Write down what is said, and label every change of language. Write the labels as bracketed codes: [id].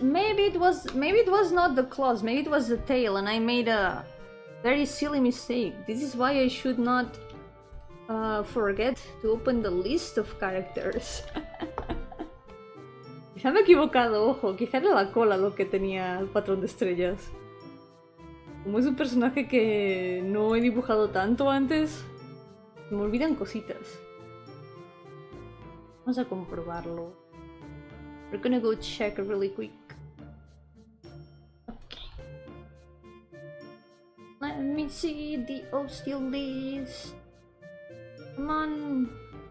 [en] Maybe it was not the claws. Maybe it was the tail and I made a very silly mistake. This is why I should not forget to open the list of characters. [es] Quizá me he equivocado, ojo. Quizá era la cola lo que tenía el patrón de estrellas. Como es un personaje que no he dibujado tanto antes, me olvidan cositas. Vamos a comprobarlo. [en] We're gonna go check really quick. Okay. Let me see the still list. Come on.